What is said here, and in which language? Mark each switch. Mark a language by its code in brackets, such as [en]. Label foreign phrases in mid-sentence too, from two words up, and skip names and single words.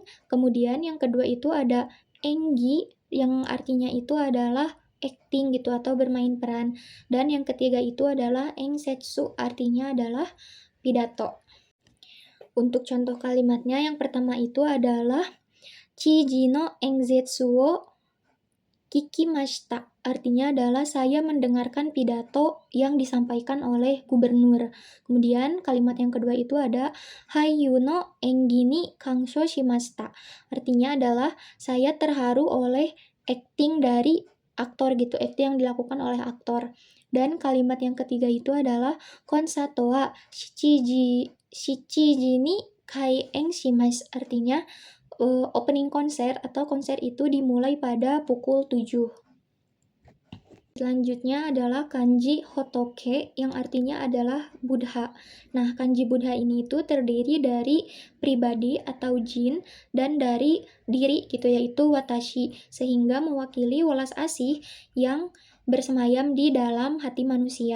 [id] Kemudian yang kedua itu ada enggi yang artinya itu adalah acting gitu atau bermain peran. Dan yang ketiga itu adalah engsetsu, artinya adalah pidato. Untuk contoh kalimatnya yang pertama itu adalah [ja] 知事の演説を聞きました, [id] artinya adalah saya mendengarkan pidato yang disampaikan oleh gubernur. Kemudian kalimat yang kedua itu ada [ja] 俳優の演技に感傷しました, [id] artinya adalah saya terharu oleh acting dari aktor gitu, acting yang dilakukan oleh aktor. Dan kalimat yang ketiga itu adalah [ja] コンサートは七時に開演します, [id] artinya opening konser atau konser itu dimulai pada pukul 7. Selanjutnya adalah kanji hotoke yang artinya adalah Buddha. Nah, kanji Buddha ini itu terdiri dari pribadi atau jin dan dari diri gitu yaitu watashi, sehingga mewakili welas asih yang bersemayam di dalam hati manusia.